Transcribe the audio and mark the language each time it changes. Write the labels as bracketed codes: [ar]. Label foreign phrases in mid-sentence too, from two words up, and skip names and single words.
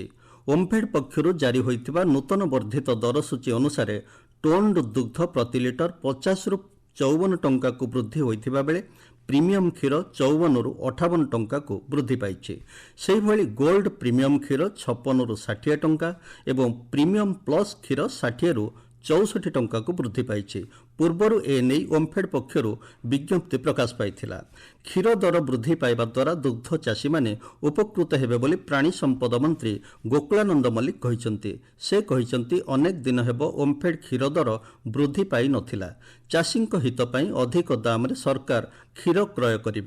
[or] ଓମଫେଡ ପକ୍ଷର ଜାରି ହୋଇଥିବା ନୂତନ ବର୍ଦ୍ଧିତ ଦର ସୂଚୀ ଅନୁସାର ଟୋନ୍ଡ ଦୁଗ୍ଧ ପ୍ରତି ଲିଟର 50 ରୁ 54 ଟଙ୍କା କୁ ବୃଦ୍ଧି ହୋଇଥିବା ବେଳେ ପ୍ରିମିୟମ କ୍ଷୀର 54 ରୁ 58 ଟଙ୍କା କୁ ବୃଦ୍ଧି ପାଇ। ସେହି ଭଳି ଗୋଲ୍ଡ ପ୍ରିମିୟମ କ୍ଷୀର 56 ରୁ 60 ଟଙ୍କା ଏବଂ ପ୍ରିମିୟମ ପ୍ଲସ କ୍ଷୀର 60 ରୁ 64 ଟଙ୍କା କୁ ବୃଦ୍ଧି ପାଇ। ପୂର୍ବରୁ ଏନେଇ ଓମ୍ଫେଡ୍ ପକ୍ଷରୁ ବିଜ୍ଞପ୍ତି ପ୍ରକାଶ ପାଇଥିଲା। କ୍ଷୀର ଦର ବୃଦ୍ଧି ପାଇବା ଦ୍ୱାରା ଦୁଗ୍ଧ ଚାଷୀମାନେ ଉପକୃତ ହେବେ ବୋଲି ପ୍ରାଣୀ ସମ୍ପଦ ମନ୍ତ୍ରୀ ଗୋକୁଳାନନ୍ଦ ମଲ୍ଲିକ କହିଛନ୍ତି। ସେ କହିଛନ୍ତି ଅନେକ ଦିନ ହେବ ଓମ୍ଫେଡ୍ କ୍ଷୀର ଦର ବୃଦ୍ଧି ପାଇନଥିଲା। ଚାଷୀଙ୍କ ହିତ ପାଇଁ ଅଧିକ ଦାମରେ ସରକାର କ୍ଷୀର କ୍ରୟ କରିବେ।